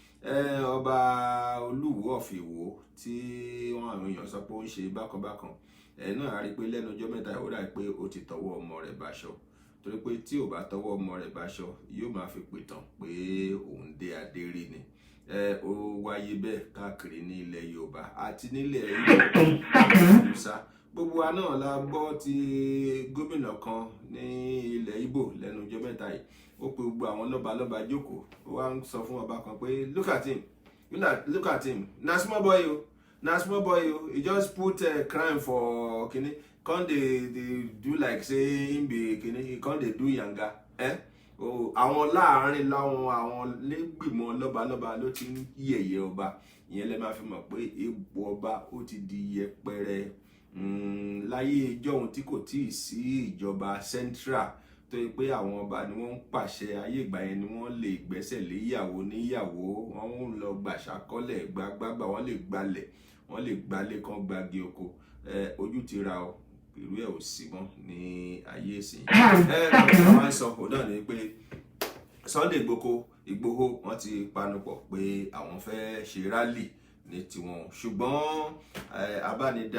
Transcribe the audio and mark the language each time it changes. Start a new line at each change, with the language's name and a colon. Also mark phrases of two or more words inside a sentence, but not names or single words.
Yoruba: ọba Olúwo of Ìwó tí àwọn èèyàn sọ pé ó ń ṣe bákanbákan náà a rí i pé lẹ́nu ọjọ́ mẹ́ta ó dà pé ó ti tọwọ́ ọmọ rẹ̀ báṣọ torí pé tí ò bá tọwọ́ ọmọ rẹ̀ báṣọ yóò máa fi pìtàn pé òun dé adé rí ni ó wáyé bẹ́ẹ̀ káàkiri ní ilẹ̀ Yorùbá àti nílẹ̀ Ìgbò gbogbo wa náà la gbọ́ ti gómìnà kan ní ilẹ̀ Ìgbò lẹ́nu ọjọ́ mẹ́ta yìí ó pe gbogbo àwọn lọ́balọ́ba jókòó ó wá ń sọ fún ọba kan pé look
Nigerian Pidgin: at him na small boy o he just put crime for kini come dey do like say him be kini he come dey do yanga
Yoruba: àwọn láàárín àwọn lẹ́gbìmọ̀ lọ́balọ́ba ló ti ń yẹ̀yẹ́ ọba ìyẹn lẹ́ máa fi mọ̀ pé ipò ọba ó ti di yẹpẹrẹ láyé ìjọ́un tí kò tíì sí ìjọba central tó yẹ pé àwọn ọba ni wọ́n ń pàṣẹ ayé ìgbà yẹn ni wọ́n lè gbẹ́sẹ̀ lé ìyàwó níyàwó wọ́n ń lọ gbàṣàkọ́lẹ̀ gbàgbàgbà wọ́n lè gbalẹ̀ wọ́n lè gbalẹ̀ kan gbagi oko ojú ti ra ọ irú ẹ̀ ò sí mọ́ ní ayé ìsìn wọ́n sọ ọ́ náà ni pé Sunday Igboho wọ́n ti panupọ̀ pé àwọn fẹ́ ṣe rálì ní tiwọn ṣùgbọ́n abánidá